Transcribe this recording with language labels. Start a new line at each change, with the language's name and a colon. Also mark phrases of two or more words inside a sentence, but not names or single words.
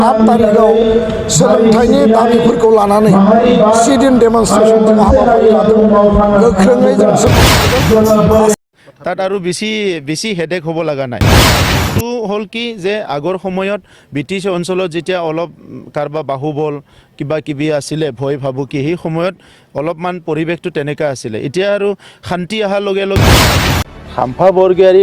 Bodo: 8 तारिखआव सोलोंथाइनि दाबिफोरखौ लानानै
English: sit-in demonstration
Bodo: जों हाबाफारि लादों गोख्रोङै जों
Assamese: তাত আৰু বেছি হেডেক হ'ব লগা নাই তো হ'ল কি যে আগৰ সময়ত ব্ৰিটিছ অঞ্চলত যেতিয়া অলপ কাৰোবাৰ বাহুবল কিবা কিবি আছিলে ভয় ভাবুকি সেই সময়ত অলপমান পৰিৱেশটো তেনেকুৱা আছিলে এতিয়া আৰু শান্তি অহাৰ লগে লগে শাম্পা বৰগোহাঞি